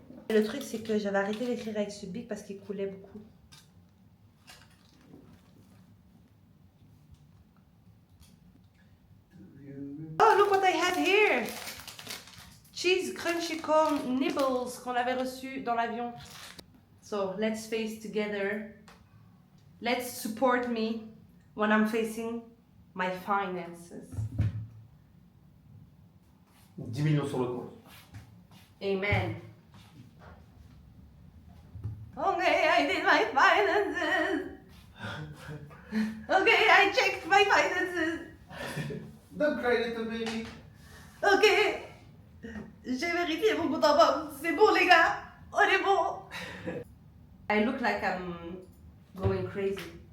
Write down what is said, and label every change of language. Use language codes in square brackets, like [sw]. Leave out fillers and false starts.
[fr] Le truc, c'est que j'avais arrêté d'écrire avec ce bic parce qu'il coulait beaucoup. [en] Oh, look what I have here! Cheese crunchy corn nibbles [fr] qu'on avait reçu dans l'avion. [en] So, let's face together. Let's support me when I'm facing my finances. [fr] 10 millions sur le compte. [en] Amen. Okay, I did my finances. Okay, I checked my finances. Don't cry, little baby. [fr] Ok, j'ai vérifié mon compte en banque. C'est bon, les gars. On est bon. [en] I look like I'm going crazy.